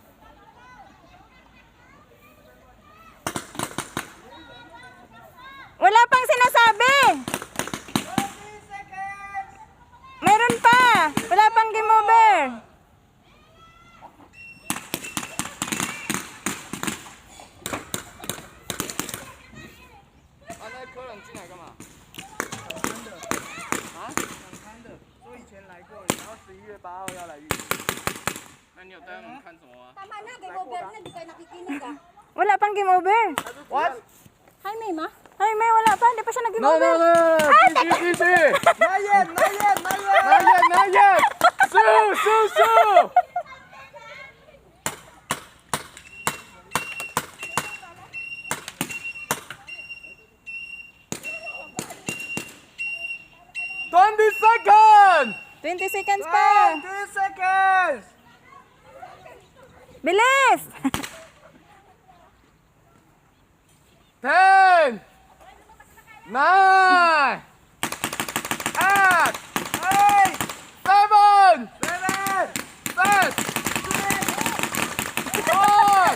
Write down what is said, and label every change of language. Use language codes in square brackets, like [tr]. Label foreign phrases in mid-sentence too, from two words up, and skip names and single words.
[tl] Wala pang sinasabi. Meron pa. Wala pang [en] game over. [zh] 那客人进来干嘛？想看的，说以前来过，然后11月8号要来预约。那你有带他们看什么吗？ [tl] Tama na, [en] game over [tl] na. Di kayo nakikinig ah. Wala pang [en] game over. What? Hi, [tl] May ma. Ay, may wala pa. Hindi pa siya nag-game [en] No, over. no, no. Easy. Not yet. Not yet. Sue. Seconds. 20 seconds pa. 20 seconds. [tl] Bilis! [en] 10, 9, 8, 7, 6, 5,